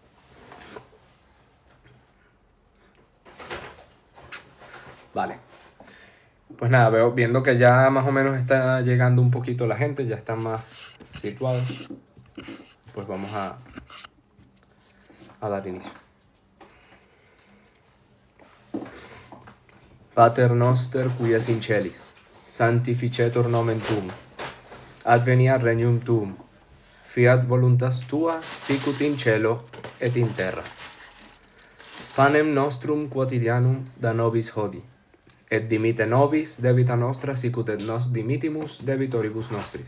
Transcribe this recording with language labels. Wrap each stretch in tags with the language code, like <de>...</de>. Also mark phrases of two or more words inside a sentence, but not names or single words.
<es>Vale. Pues nada, viendo que ya más o menos está llegando un poquito la gente, ya están más situados, pues vamos a dar inicio.</es> <la>Pater noster qui es in celis, sanctificetur nomen tuum, adveniat regnum tuum, fiat voluntas tua sicut in cielo et in terra. Panem nostrum quotidianum da nobis hodie, et dimite nobis debita nostra sicut et nos dimitimus debitoribus nostri.</la>